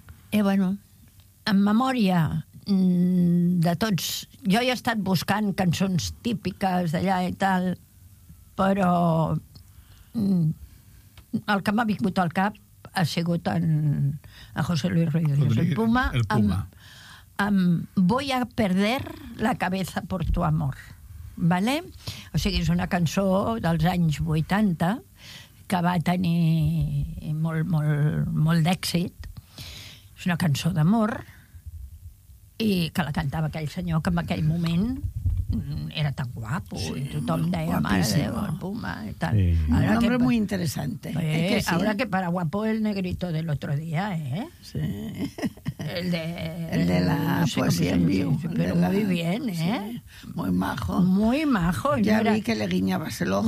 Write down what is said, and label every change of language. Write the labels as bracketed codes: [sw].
[ca] I, bueno, en memòria de tots... Jo he estat buscant cançons típiques d'allà i tal, però el que m'ha vingut al cap ha sigut a José Luis Rodríguez el Puma. Amb [es] Voy a perder la cabeza por tu amor. [ca] Vale? O sigui, és una cançó dels anys 80 que va tenir molt, molt, molt d'èxit. És una cançó d'amor i que la cantava aquell senyor que en aquell moment era tan guapo, sí, i tothom deia, guapíssima. Mare, el Puma i tal. Sí. [es] Ahora un nombre que, muy interesante. Pues, sí. Ahora que para guapo el negrito del otro día, ¿eh? Sí. El de la no sé poesía en vivo. Pero la... muy bien, ¿eh? Sí. Muy majo. Muy majo. Ya era... vi que le guiñabas el ojo,